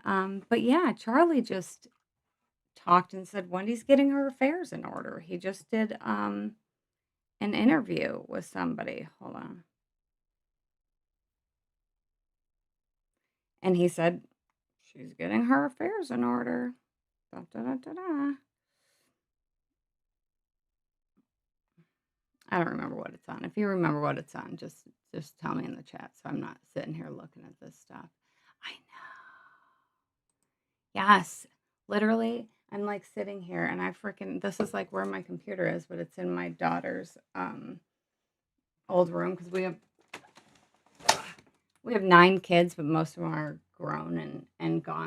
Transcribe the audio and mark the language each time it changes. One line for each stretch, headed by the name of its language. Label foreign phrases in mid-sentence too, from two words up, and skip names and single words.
English: But yeah, Charlie just talked and said Wendy's getting her affairs in order. He just did an interview with somebody. Hold on. And he said she's getting her affairs in order. Da, da, da, da, da. I don't remember what it's on. If you remember what it's on, just tell me in the chat so I'm not sitting here looking at this stuff. I know. Yes. Literally, I'm like sitting here and this is like where my computer is, but it's in my daughter's old room because we have 9 kids, but most of them are grown and gone.